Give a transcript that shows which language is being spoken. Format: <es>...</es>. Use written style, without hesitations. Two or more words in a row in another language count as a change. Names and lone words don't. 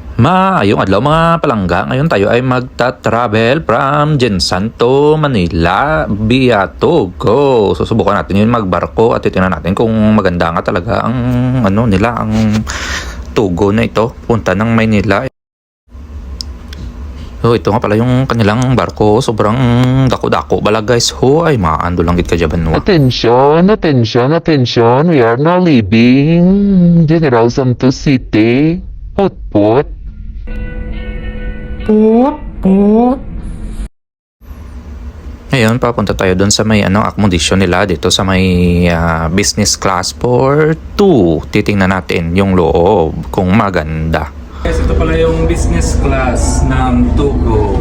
<hil>Maayong adlaw mga palangga.</hil> <tl>Ngayon tayo ay magta-travel</tl> <en>from Jensan to Manila via Togo.</en> <tl>Susubukan natin yun magbarko at titingnan natin kung maganda nga talaga ang ang Togo na ito. Punta ng Maynila. So ito nga pala yung kanilang barko.</tl> <hil>Sobrang dako-dako bala guys. Ay maando lang gid ka jaban mo.</hil> <en>Attention, attention, attention. We are now leaving General Santos City. Put.</en> <tl>Ngayon, papunta tayo doon sa may accommodation nila dito sa may</tl> <en>business class for 2.</en> <tl>Titingnan natin yung loob kung maganda. Guys, ito pala yung</tl> <en>business class</en> <tl>ng Togo.</tl>